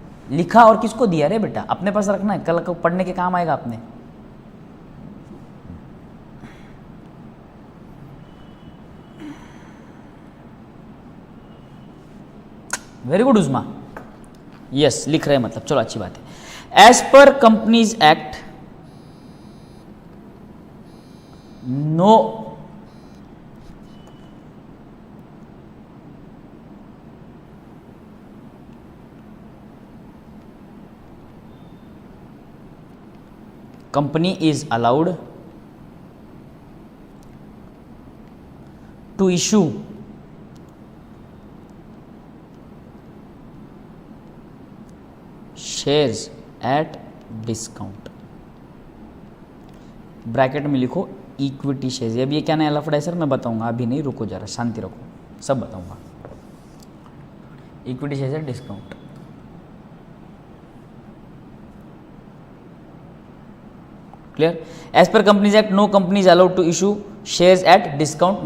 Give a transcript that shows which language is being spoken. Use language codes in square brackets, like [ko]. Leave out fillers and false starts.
[hi] लिखा और किसको दिया रे बेटा? अपने पास रखना है, कल को पढ़ने के काम आएगा अपने। वेरी गुड उस्मा। यस, लिख रहे हैं मतलब, चलो अच्छी बात है। [en] As per companies act no company is allowed to issue shares at discount। [hi] Bracket में लिखो इक्विटी शेयर्स। अब ये क्या नया लफड़ा है सर? मैं बताऊंगा, अभी नहीं, रुको जरा, शांति रखो, सब बताऊंगा। [en] Equity shares at discount. Clear? As per companies act no companies allowed to issue shares at discount.